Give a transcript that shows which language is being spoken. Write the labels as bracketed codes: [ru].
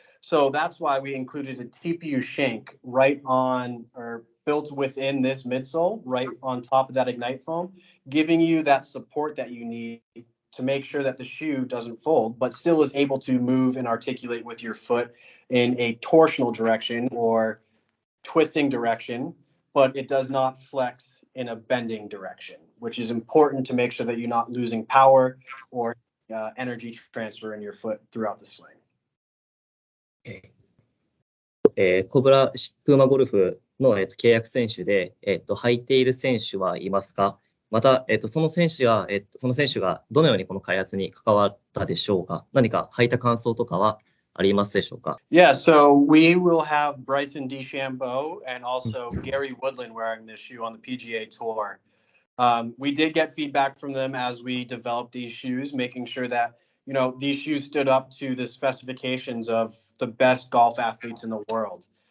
[en] So that's why we included a TPU shank right on, or built within this midsole, right on top of that Ignite foam, giving you that support that you need to make sure that the shoe doesn't fold, but still is able to move and articulate with your foot in a torsional direction or twisting direction, but it does not flex in a bending direction, which is important to make sure that you're not losing power or energy transfer in your foot throughout the swing. [ja] コブラプーマゴルフの、契約選手で、履いている選手はいますか？また、その選手がどのようにこの開発に関わったでしょうか？何か履いた感想とかはありますでしょうか？ [en] Yeah, so we will have Bryson DeChambeau and also Gary Woodland wearing this shoe on the PGA Tour. We did get feedback from them as we developed these shoes, making sure that these shoes stood up to the specifications of the best golf athletes in the world.